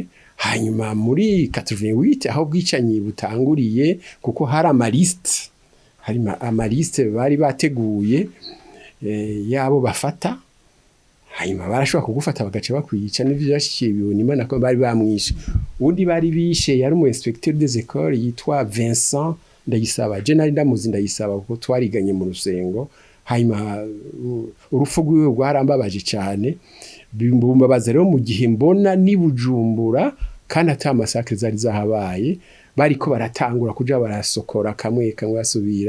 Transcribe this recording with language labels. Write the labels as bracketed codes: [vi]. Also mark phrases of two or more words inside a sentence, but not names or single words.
[rn] Hanyuma muri 88 aho bwicanyi butanguriye, kuko hari amaliste bari bateguye yabo bafata, hanyuma barashobora kugufata bagace bakwica. N'ivyo byashikiye Bibonimana.com bari bamwishe. Undi bari bishe yari umu [fr] inspecteur des écoles [rn] yitwa Vincent Ndayisaba. Je nari ndamuzi Ndayisaba kuko twariganye mu Rusengo. Hanyuma urupfu rwiwe rwarambabaje cyane, bimbabaza rero mu gihe mbona ni Bujumbura kandi ata masakre zari zahabaye, bariko baratangura kuja barasokora kamwe basubira.